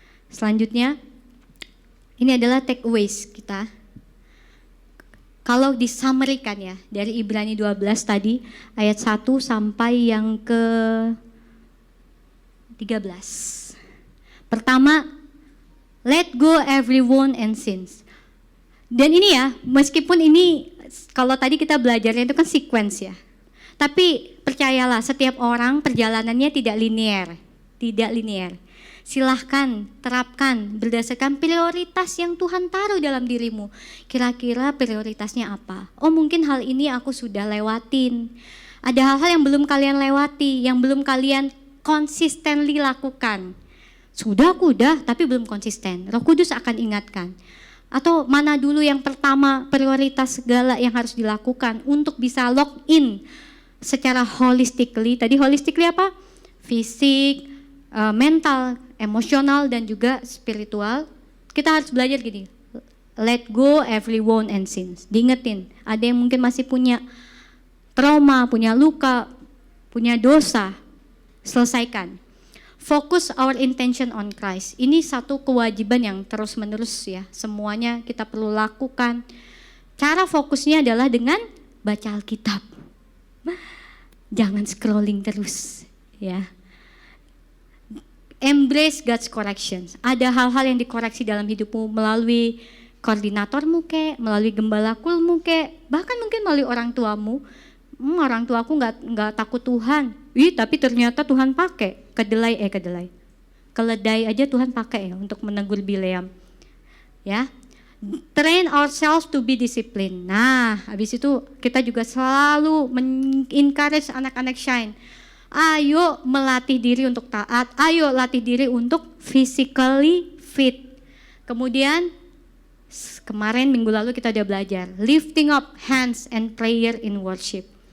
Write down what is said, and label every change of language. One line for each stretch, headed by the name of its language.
Indonesian: Selanjutnya, ini adalah takeaways kita. Kalau disamerikan ya, dari Ibrani 12 tadi, ayat 1 sampai yang ke 13.
English: Pertama, let go every wound and sins.
Indonesian: Dan ini ya, meskipun ini, kalau tadi kita belajarnya itu kan sequence ya. Tapi percayalah, setiap orang perjalanannya tidak linear. Tidak linear. Silahkan terapkan berdasarkan prioritas yang Tuhan taruh dalam dirimu. Kira-kira prioritasnya apa? Oh mungkin hal ini aku sudah lewatin. Ada hal-hal yang belum kalian lewati, yang belum kalian consistently lakukan. Sudah aku udah, tapi belum konsisten. Roh Kudus akan ingatkan. Atau mana dulu yang pertama prioritas segala yang harus dilakukan untuk bisa lock in secara holistically. Tadi holistically apa? Fisik, mental, emosional, dan juga spiritual. Kita harus belajar gini,
English: let go every wound and sins.
Indonesian: Diingetin, ada yang mungkin masih punya trauma, punya luka, punya dosa, selesaikan.
English: Focus our intention on Christ.
Indonesian: Ini satu kewajiban yang terus menerus ya, semuanya kita perlu lakukan. Cara fokusnya adalah dengan baca Alkitab. Jangan scrolling terus ya.
English: Embrace God's corrections.
Indonesian: Ada hal-hal yang dikoreksi dalam hidupmu melalui koordinatormu kek, melalui gembalakulmu kek, bahkan mungkin melalui orang tuamu. Orang tuaku nggak takut Tuhan. Tapi ternyata Tuhan pakai keledai aja Tuhan pakai ya untuk menegur Bileam. Ya.
English: Train ourselves to be disciplined.
Indonesian: Nah, habis itu kita juga selalu encourage anak-anak Shine. Ayo melatih diri untuk taat, ayo latih diri untuk physically fit. Kemudian kemarin minggu lalu kita udah belajar
English: lifting up hands and prayer in worship.